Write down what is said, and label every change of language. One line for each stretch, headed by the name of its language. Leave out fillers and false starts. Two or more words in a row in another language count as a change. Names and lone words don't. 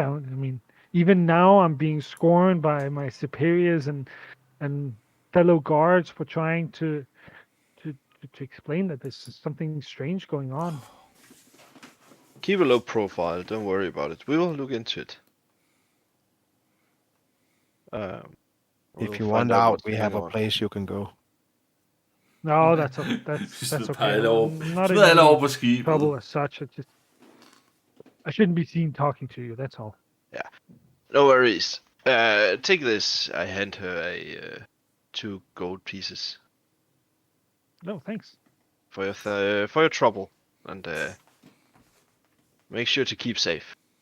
English: I mean, even now I'm being scorned by my superiors and fellow guards for trying to explain that there's something strange going on. Keep a low profile. Don't worry about it. We will look into it. We'll If you find want out out, what's we going have a on. place you can go. No, that's
Danish: Vi
English: that's smider okay.
Danish: alle over.
English: I'm not in
Danish: Smider alle over
English: any
Danish: på skibet.
English: trouble as such. I shouldn't be seen talking to you. That's all. No worries. Take this. I hand her 2 gold pieces No, thanks. for your trouble, and make sure to keep safe.